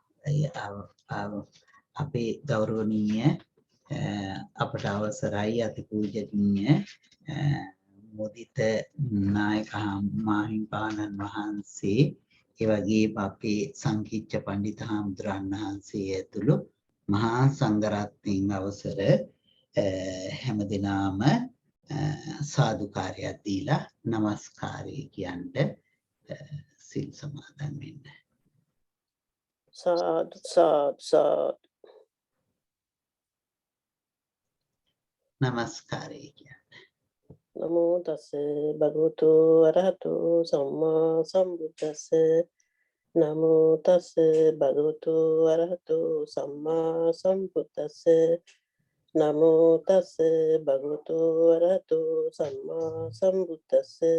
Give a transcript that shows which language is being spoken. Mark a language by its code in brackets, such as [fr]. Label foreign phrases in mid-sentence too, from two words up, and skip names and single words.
[si] අපේ ගෞරවනීය අපට අවසරයි අතිපූජනීය මුදිත නායක මාහිමිපාණන් වහන්සේ, ඒ වගේම අපේ සංකීර්ණ පඬිත හාමුදුරන් වහන්සේ ඇතුළු මහා සංඝරත්නයන් අවසර හැමදෙනාම සාදුකාරයක් දීලා নমස්කාරය කියන්න සිල් සමාදන් වෙන්න. සාදු සාදු සාදු. নমස්කාරය කියන්න. [pi] නමෝ තස්ස භගවතු අරහතු සම්මා සම්බුද්දස්ස. නමෝ තස්ස භගවතු අරහතු සම්මා සම්බුද්දස්ස. නමෝ තස්ස භගවතු අරහතු සම්මා සම්බුද්දස්ස.